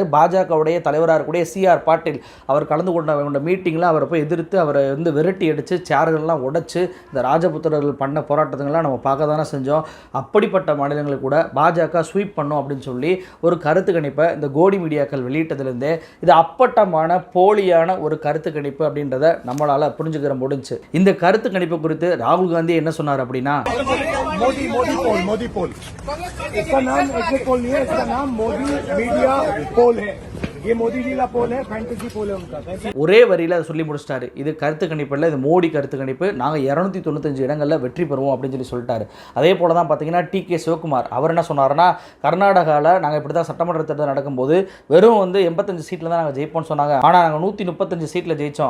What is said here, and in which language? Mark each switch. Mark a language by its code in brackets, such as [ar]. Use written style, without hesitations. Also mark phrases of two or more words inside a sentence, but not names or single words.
[ta] பாஜகவுடைய தலைவராக இருக்கக்கூடிய CR பாட்டீல் அவர் கலந்து கொண்ட மீட்டிங்கில் அவரை போய் எதிர்த்து அவரை வந்து விரட்டி அடித்து சேர்கள்லாம் உடைச்சு இந்த ராஜபுத்திரர்கள் பண்ண போராட்டங்கள்லாம் நம்ம பார்க்க தானே செஞ்சோம். அப்படிப்பட்ட மாநிலங்களுக்கு கூட பாஜக ஸ்வீப் பண்ணும் அப்படின்னு சொல்லி ஒரு கருத்து கணிப்பை இந்த கோடி மீடியாக்கள் வெளியிட்டதுலேருந்தே இது அப்பட்டமான போலியான ஒரு கருத்து கணிப்பு அப்படின்றத நம்மளால் புரிஞ்சுக்கிற முடிஞ்சு. இந்த கருத்து கணிப்பு குறித்து ராகுல் காந்தி என்ன சொன்னார் அப்படின்னா, [hi] मोदी पोल इसका नाम [en] exit poll [hi] नहीं है, इसका नाम मोदी [en] media poll [hi] है. ये मोदी जी का पोल है, [en] fantasy poll [hi] है उनका. [ta] ஒரே வரியில் அதை சொல்லி முடிச்சிட்டாரு. இது கருத்து கணிப்பு இல்லை, இது மோடி கருத்து கணிப்பு. நாங்கள் 295 இடங்களில் வெற்றி பெறுவோம் அப்படின்னு சொல்லிட்டாரு. அதே போல தான் பார்த்தீங்கன்னா TK சிவகுமார் அவர் என்ன சொன்னார்னா, கர்நாடகாவில் நாங்கள் இப்படி தான் சட்டமன்ற தேர்தல் நடக்கும்போது வெறும் வந்து 85 சீட்டில் தான் நாங்கள் ஜெயிப்போம்னு சொன்னாங்க. ஆனால் நாங்கள் 135 சீட்டில் ஜெயித்தோம்.